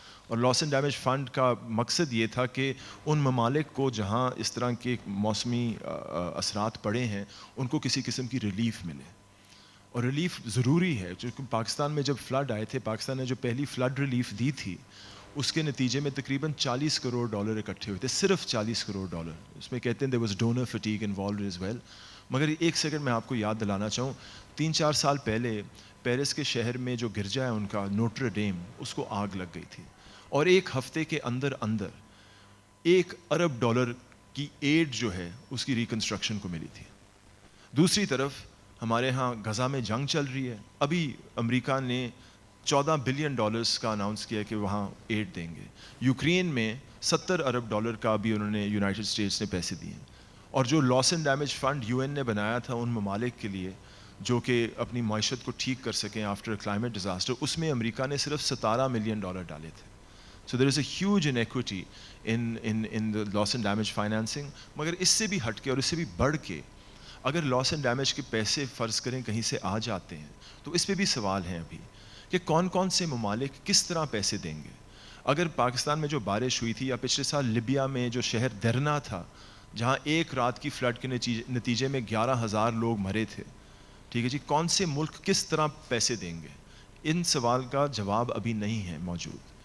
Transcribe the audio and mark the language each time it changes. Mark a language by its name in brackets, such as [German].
[Urdu] اور لاس and damage fund کا مقصد یہ تھا کہ ان ممالک کو جہاں اس طرح کے موسمی اثرات پڑے ہیں ان کو کسی قسم کی ریلیف ملے. اور ریلیف ضروری ہے, چونکہ پاکستان میں جب فلڈ آئے تھے, پاکستان نے جو پہلی فلڈ ریلیف دی تھی اس کے نتیجے میں تقریباً $40 کروڑ اکٹھے ہوئے تھے, صرف $40 کروڑ. اس میں کہتے ہیں [English] there was donor fatigue involved as well. [Urdu] مگر ایک سیکنڈ میں آپ کو یاد دلانا چاہوں, 3-4 سال پہلے پیرس کے شہر میں جو گرجا ہے ان کا نوٹر ڈیم, اس کو آگ لگ گئی تھی, اور 1 ہفتے کے اندر $1 ارب کی ایڈ جو ہے اس کی ریکنسٹرکشن کو ملی تھی. دوسری طرف ہمارے ہاں غزہ میں جنگ چل رہی ہے. ابھی امریکہ نے $14 بلین کا اناؤنس کیا کہ وہاں ایڈ دیں گے. یوکرین میں $70 ارب کا بھی انہوں نے یونائٹڈ اسٹیٹس نے پیسے دیے. اور جو لاس اینڈ ڈیمیج فنڈ UN نے بنایا تھا ان ممالک کے لیے جو کہ اپنی معیشت کو ٹھیک کر سکیں آفٹر کلائمیٹ ڈیزاسٹر, اس میں امریکہ نے صرف $17 ملین ڈالے تھے. [English] So there is a huge inequity in the loss and damage financing. [Urdu] مگر اس سے بھی ہٹ کے اور اس سے بھی بڑھ کے اگر لاس اینڈ ڈیمیج کے پیسے فرض کریں کہیں سے آ جاتے ہیں تو اس پہ بھی سوال ہیں ابھی کہ کون کون سے ممالک کس طرح پیسے دیں گے. اگر پاکستان میں جو بارش ہوئی تھی, یا پچھلے سال لیبیا میں جو شہر درنا تھا جہاں ایک رات کی فلڈ کے نتیجے میں 11,000 لوگ مرے تھے, ٹھیک ہے جی, کون سے ملک کس طرح پیسے دیں گے؟ ان سوال کا جواب ابھی نہیں ہے موجود.